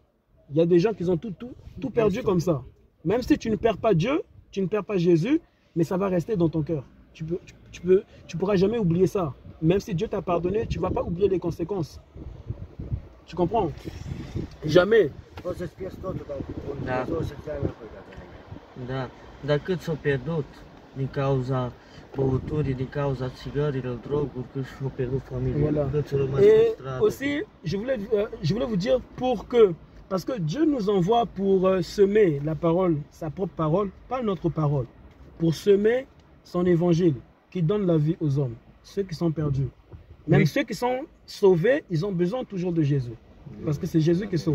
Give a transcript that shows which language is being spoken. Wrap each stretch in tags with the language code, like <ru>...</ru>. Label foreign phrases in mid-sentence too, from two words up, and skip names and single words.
<fr>Il y a des gens qui ont tout perdu comme ça. Même si tu ne perds pas Dieu, tu ne perds pas Jésus, mais ça va rester dans ton cœur. Tu pourras jamais oublier ça. Même si Dieu t'a pardonné, tu ne vas pas oublier les conséquences. Tu comprends? Jamais.</fr> <ro>Da. Dar cât s-au pierdut din cauza băuturii, din cauza țigărilor, droguri, cât s-au pierdut familia, cât s-au rămas pe stradă.</ro> <fr>Aussi, je voulais vous dire parce que Dieu nous envoie pour semer la parole, sa propre parole, pas notre parole, pour semer son évangile qui donne la vie aux hommes, ceux qui sont perdus. Même ceux qui sont sauvés, ils ont besoin toujours de Jésus, parce que c'est Jésus qui sauve.</fr>